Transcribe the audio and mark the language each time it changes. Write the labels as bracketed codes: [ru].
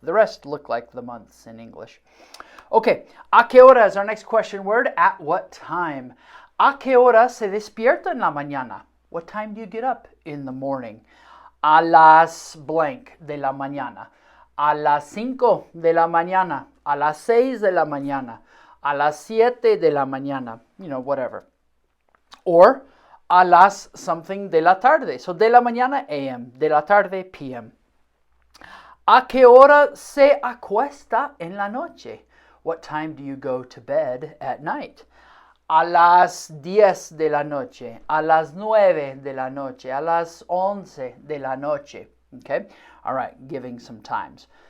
[en] The rest look like the months in English. Okay, [es] ¿a qué hora [en] is our next question word? At what time? [es] ¿A qué hora se despierta en la mañana? [en] What time do you get up in the morning? [es] A las blank de la mañana. A las 5 de la mañana. A las 6 de la mañana. A las 7 de la mañana. [en] Whatever. [es] Or a las something de la tarde. So de la mañana, AM. De la tarde, PM. ¿A qué hora se acuesta en la noche? [en] What time do you go to bed at night? [es] A las 10 de la noche. A las 9 de la noche. A las 11 de la noche. Okay? [en] All right, giving some times.